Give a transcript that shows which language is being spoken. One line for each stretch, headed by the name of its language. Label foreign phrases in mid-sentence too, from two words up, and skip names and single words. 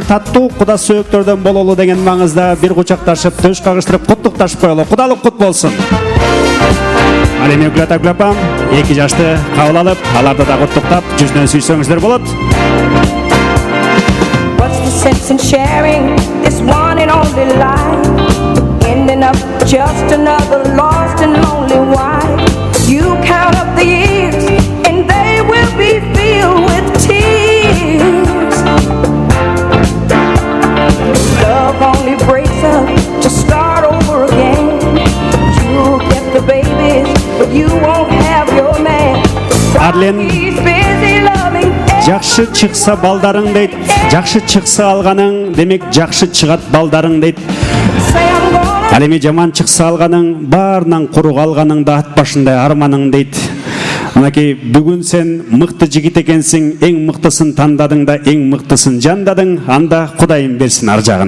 Kyrgyz: таттуу куда сөөктөрдөн бололу деген маңызда бир кучакташып төш кагыштырып куттукташып коелу. Кудалык кут болсун. Ал эми Гүлапам эки жашты кабыл алып, аларды да куттуктап жүзүнөн сүйсөңүздөр болот.
English: What's the sense in sharing this one and only life? Ending up just another lost and lonely wife. You count up the years and they will be filled with tears. Love only breaks up to start over again. You'll get the babies, but you won't have your man.
Kyrgyz: Арлен жакшы чыкса балдарың дейт, жакшы чыкса алганың, демек жакшы чыгат балдарың дейт. Ал эми жаман чыкса алганың, баарынан куру калганың да ат башындай арманың дейт. Мынакей бүгүн сен мыкты жигит экенсиң, эң мыктысын тандадың да эң мыктысын жандадың, анда Кудайым берсин ар жагын.